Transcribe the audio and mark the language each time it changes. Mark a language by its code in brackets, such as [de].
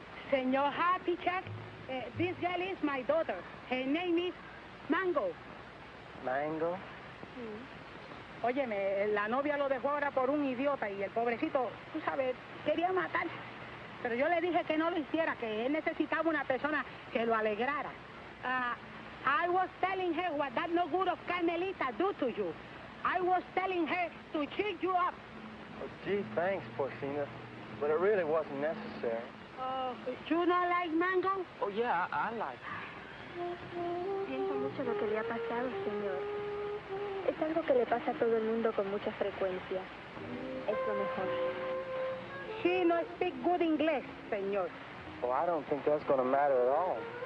[en] Senor Happy Chuck, this girl is my daughter. Her name is Mango. Mango? [es] Óyeme, la novia lo dejó ahora por un idiota y el pobrecito, tú sabes, quería matarse. Pero yo le dije que no lo hiciera, que él necesitaba una persona que lo alegrara. [en] I was telling her what that no good of Carmelita do to you. I was telling her to cheer you up. Oh, gee, thanks, Porcina. But it really wasn't necessary. You not like Mango? Oh, yeah, I like [es] Siento mucho lo que le ha pasado, señor. Es algo que le pasa a todo el mundo con mucha frecuencia. Es lo mejor. [en] She no speak good English, señor. Well, I don't think that's going to matter at all.